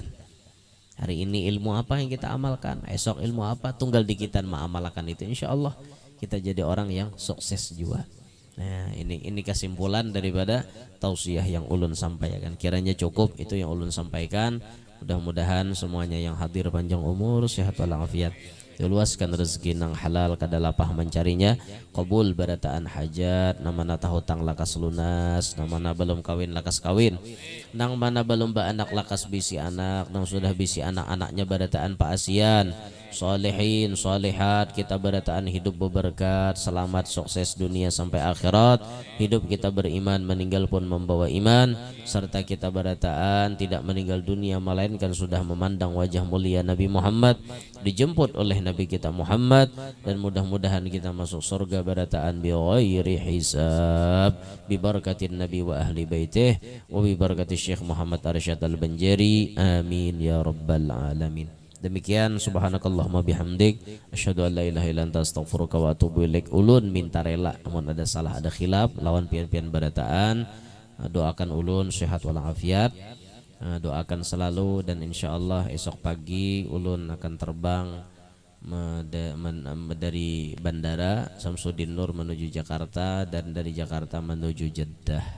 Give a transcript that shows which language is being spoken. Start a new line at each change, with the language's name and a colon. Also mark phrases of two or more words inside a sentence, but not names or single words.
Banjar: Hari ini ilmu apa yang kita amalkan, esok ilmu apa, tunggal dikitan mengamalkan itu.
Indonesian: Insya Allah kita jadi orang yang sukses juga. Nah ini kesimpulan daripada tausiah yang ulun sampaikan. Kiranya cukup itu yang ulun sampaikan. Mudah-mudahan semuanya yang hadir panjang umur, sehat walafiat,
Banjar: luaskan rezeki nang halal kada lapah mencarinya, qabul barataan hajat, namana tahutang lakas lunas, namana belum kawin lakas kawin, nang mana belum anak lakas bisi anak, nang sudah bisi anak-anaknya barataan paasian, solehin solehat, kita barataan
Indonesian: hidup berberkat, selamat sukses dunia sampai akhirat, hidup kita beriman, meninggal pun membawa iman, serta kita barataan tidak meninggal dunia melainkan sudah memandang wajah mulia Nabi Muhammad, dijemput oleh Nabi kita Muhammad, dan mudah-mudahan kita masuk surga barataan
Arabic: بغير حساب ببركة النبي وأهل بيته وببركة
Indonesian: Syekh Muhammad Arsyad Al-Banjari,
Arabic: آمين يا رب العالمين.
Indonesian: Demikian,
Arabic: سبحانك اللهم وبحمدك أشهد أن لا إله إلا أنت أستغفرك وأتوب إليك.
Banjar: Ulun minta rela amun ada salah ada khilaf lawan pian-pian barataan, doakan ulun sehat walafiat, doakan selalu, dan insyaallah esok pagi ulun akan terbang dari bandara Samsudin Nur menuju Jakarta, dan dari Jakarta menuju Jeddah.